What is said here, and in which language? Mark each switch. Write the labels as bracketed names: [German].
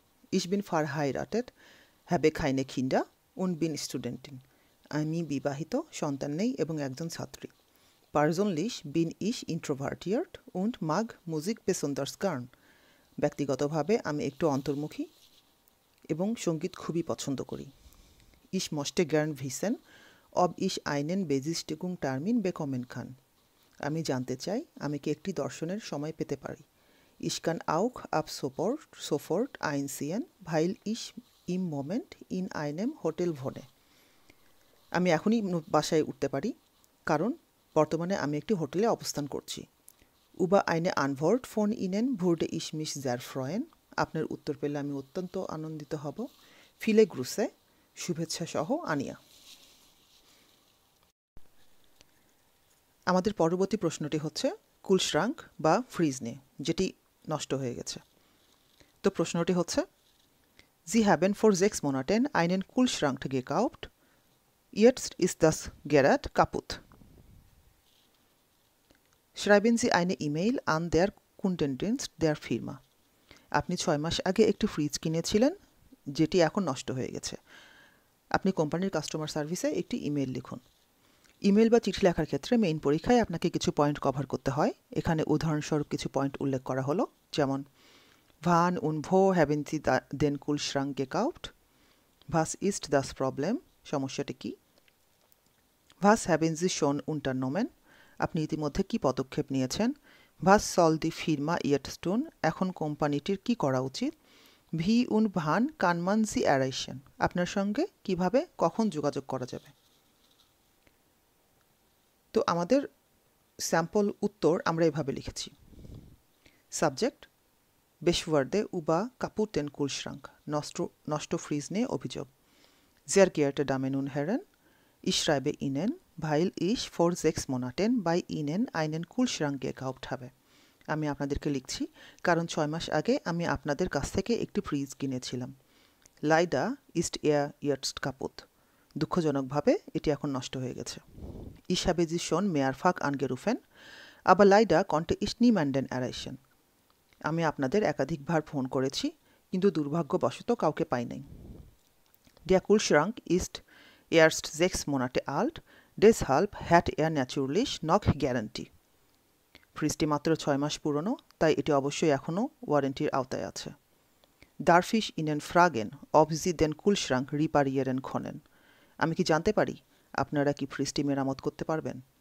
[German] Ich bin verheiratet, habe keine Kinder und bin Studentin. [Bangla] আমি বিবাহিত, সন্তান নেই এবং একজন ছাত্রী। [German] Persönlich bin ich introvertiert und mag Musik besonders gern. [Bangla] ব্যক্তিগতভাবে আমি একটু অন্তর্মুখী এবং সঙ্গীত খুবই পছন্দ করি। [German] Ich möchte gern wissen, ob ich einen Besichtigung Termin bekommen kann. [Bangla] আমি জানতে চাই আমি কি একটি দর্শনের সময় পেতে পারি। [German] Ich kann auch ab sofort einziehen, weil ich im Moment in einem Hotel wohne. [Bangla] আমি এখনই বাসায় উঠতে পারি, কারণ বর্তমানে আমি একটি হোটেলে অবস্থান করছি। [German] Über eine Antwort von Ihnen würde ich mich sehr freuen. [Bangla] আপনার উত্তর পেলে আমি অত্যন্ত আনন্দিত হব। [German] Viele Grüße, [Bangla] শুভেচ্ছা সহ আনিয়া। আমাদের পরবর্তী প্রশ্নটি হচ্ছে কুলশ্রাঙ্ক বা ফ্রিজ নিয়ে, যেটি নষ্ট হয়ে গেছে। তো প্রশ্নটি হচ্ছে, [German] Sie haben vor 6 Monaten einen Kühlschrank gekauft. Jetzt ist das Gerät kaputt. Schreiben Sie eine E-Mail an der Kundendienst der Firma. [Bangla] আপনি 6 মাস আগে একটি ফ্রিজ কিনেছিলেন, যেটি এখন নষ্ট হয়ে গেছে। আপনি কোম্পানির কাস্টমার সার্ভিসে একটি ইমেল লিখুন। ইমেল বা চিঠি লেখার ক্ষেত্রে মেইন পরীক্ষায় আপনাকে কিছু পয়েন্ট কভার করতে হয়। এখানে উদাহরণস্বরূপ কিছু পয়েন্ট উল্লেখ করা হলো, যেমন [German] Wann und wo haben Sie den Kühlschrank gekauft? Was ist das Problem? [Bangla] সমস্যাটি কি? [German] Was haben Sie schon unternommen? [Bangla] আপনি ইতিমধ্যে কি পদক্ষেপ নিয়েছেন? [German] Was soll die Firma jetzt tun? [Bangla] এখন কোম্পানিটির কি করা উচিত? [German] Wie und wann kann man Sie erreichen? [Bangla] আপনার সঙ্গে কিভাবে, কখন যোগাযোগ করা যাবে? তো আমাদের স্যাম্পল উত্তর আমরা এভাবে লিখেছি। সাবজেক্ট, বেশওয়ার্দে উবা কাপুটেন কুলশ্রাঙ্ক, নষ্ট ফ্রিজ নিয়ে অভিযোগ। [German] Sehr geehrte Damen und Herren, ich schreibe Ihnen, weil ich vor 6 Monaten bei Ihnen einen Kühlschrank gekauft habe. [Bangla] আমি আপনাদেরকে লিখছি কারণ 6 মাস আগে আমি আপনাদের কাছ থেকে একটি ফ্রিজ কিনেছিলাম। [German] Leider ist er jetzt kaputt. [Bangla] দুঃখজনকভাবে এটি এখন নষ্ট হয়ে গেছে। [German] Ich habe Sie schon mehrfach angerufen, aber leider konnte ich niemanden erreichen. [Bangla] আমি আপনাদের একাধিকবার ফোন করেছি, কিন্তু দুর্ভাগ্যবশত কাউকে পাই নাই। [German] Der Kühlschrank ist erst 6 Monate alt, deshalb hat er natürlich noch Garantie. [Bangla] ফ্রিজটি মাত্র 6 মাস পুরনো, তাই এটি অবশ্যই এখনও ওয়ারেন্টির আওতায় আছে। [German] Darf ich Ihnen fragen, ob Sie den Kühlschrank reparieren können? [Bangla] আমি কি জানতে পারি আপনারা কি ফ্রিজটি মেরামত করতে পারবেন?